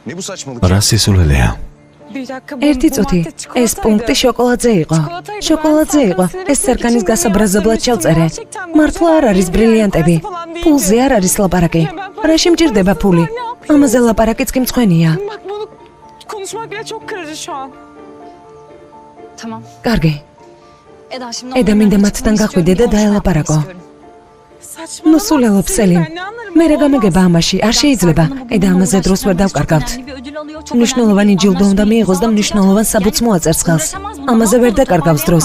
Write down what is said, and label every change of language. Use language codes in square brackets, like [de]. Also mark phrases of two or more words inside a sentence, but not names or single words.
[ka] რა სისულელეა? ერთი წუთი ეს პუნქტი შოკოლადზე იყო. შოკოლადზე იყო. ეს სერკანის გასაბრაზებლად შევწერე. მართლა არ არის ბრილიანტები. ფულზე არ არის ლაპარაკი. რაში მჭირდება ფული? ამაზე ლაპარაკიც კი მწვენია. [tr] Konuşmak bile çok kırıcı şu an. Tamam. [ka] კარგი. Eda მინდა მათთან გაყვიდე და დაელაპარაკო. ნუ სულელობ სელიმ. მე რა გამეგება ამაში? არ შეიძლება. ედა ამაზე დროს ვერ დავკარგავთ. მნიშვნელოვანი ჯილდო უნდა მიიღოს და მნიშვნელოვან საბუთს მოაწერს ხელს. ამაზე ვერ დაკარგავს დროს.